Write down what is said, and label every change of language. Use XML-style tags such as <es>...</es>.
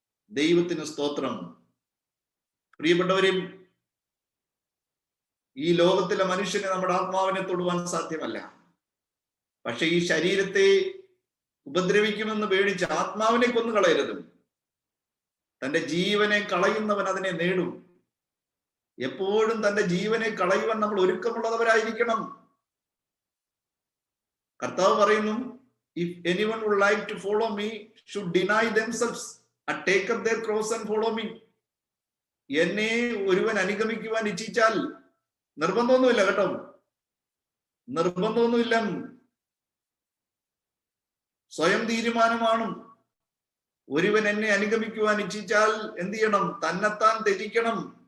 <ml>ദൈവത്തിന് സ്തോത്രം. പ്രിയപ്പെട്ടവരും, ഈ ലോകത്തിലെ മനുഷ്യന് നമ്മുടെ ആത്മാവിനെ തൊടുവാൻ സാധ്യമല്ല. പക്ഷെ ഈ ശരീരത്തെ ഉപദ്രവിക്കുമെന്ന് പേടിച്ച് ആത്മാവിനെ കൊന്നു കളയരുത്. തന്റെ ജീവനെ കളയുന്നവൻ അതിനെ നേടും. എപ്പോഴും തന്റെ ജീവനെ കളയുവാൻ നമ്മൾ ഒരുക്കമുള്ളവരായിരിക്കണം. കർത്താവ് പറയുന്നു,</ml> <en>if anyone would like to follow me should deny themselves and take up their cross and follow me.</en> <ml>എന്നെ ഒരുവൻ അനുഗമിക്കുവാൻ ഇച്ഛിച്ചാൽ, നിർബന്ധമൊന്നുമില്ല കേട്ടോ, നിർബന്ധമൊന്നുമില്ല, സ്വയം തീരുമാനമാണ്. ഒരുവൻ എന്നെ അനുഗമിക്കുവാൻ ഇച്ഛിച്ചാൽ എന്ത് ചെയ്യണം? തന്നെത്താൻ ത്യജിക്കണം.</ml>